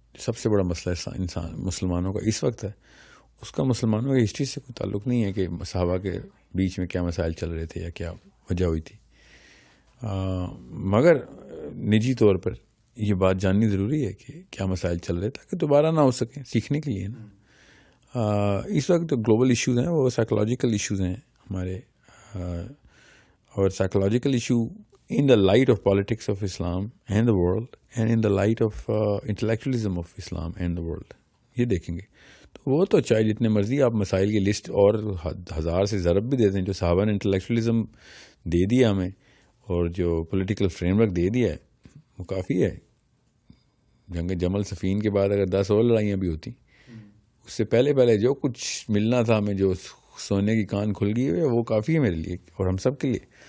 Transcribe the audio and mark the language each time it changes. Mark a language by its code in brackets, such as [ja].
[ur] سب سے بڑا مسئلہ انسان مسلمانوں کا اس وقت ہے، اس کا مسلمانوں کی ہسٹری سے کوئی تعلق نہیں ہے کہ صحابہ کے بیچ میں کیا مسائل چل رہے تھے یا کیا وجہ ہوئی تھی. مگر نجی طور پر یہ بات جاننی ضروری ہے کہ کیا مسائل چل رہے تاکہ دوبارہ نہ ہو سکیں، سیکھنے کے لیے نا. اس وقت گلوبل ایشوز ہیں وہ سائیکولوجیکل ایشوز ہیں ہمارے، اور psychological issue [en] in the light of politics of Islam and the world and in the light of intellectualism of Islam and the world. [ur] یہ دیکھیں گے تو وہ تو چاہے جتنے مرضی آپ مسائل کی لسٹ اور 1000 سے ضرب بھی دے دیں، جو صحابہ نے انٹلیکچولیزم دے دیا ہمیں اور جو پولیٹیکل فریم ورک دے دیا ہے وہ کافی ہے. جنگ جمل صفین کے بعد اگر 10 اور لڑائیاں بھی ہوتی، اس سے پہلے جو کچھ ملنا تھا ہمیں، جو سونے کی کان کھل گئی ہے، وہ کافی ہے میرے لیے اور ہم سب کے لیے.